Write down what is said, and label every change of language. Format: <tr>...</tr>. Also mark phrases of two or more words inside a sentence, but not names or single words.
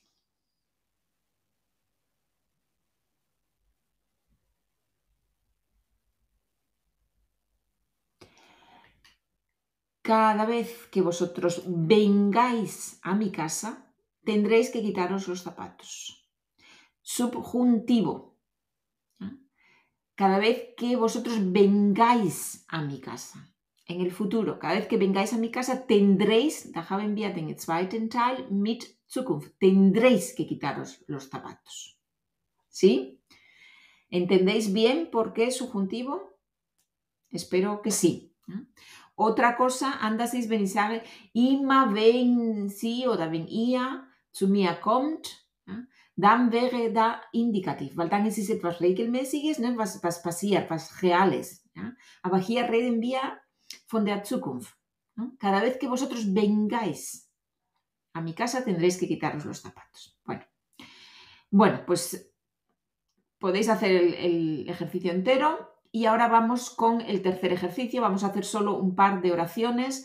<es>Cada vez que vosotros vengáis a mi casa, tendréis que quitaros los zapatos. Subjuntivo. Cada vez que vosotros vengáis a mi casa. En el futuro, cada vez que vengáis a mi casa, tendréis,</es> <de>da haben wir den zweiten Teil mit Zukunft,</de> <es>tendréis que quitaros los zapatos. ¿Sí? ¿Entendéis bien por qué es subjuntivo? Espero que sí. Otra cosa,</es> <de>anders wenn ich sage, immer wenn sie oder wenn ihr zu mir kommt, dann wäre da indikativ, weil dann ist es etwas Regelmäßiges, ne, was passiert, was Reales.</de> <es>¿Ya?</es> <de>Aber hier reden wir von der Zukunft.</de> <es>¿No? Cada vez que vosotros vengáis a mi casa tendréis que quitaros los zapatos. Bueno, pues podéis hacer el ejercicio entero. Y ahora vamos con el tercer ejercicio. Vamos a hacer solo un par de oraciones.</es>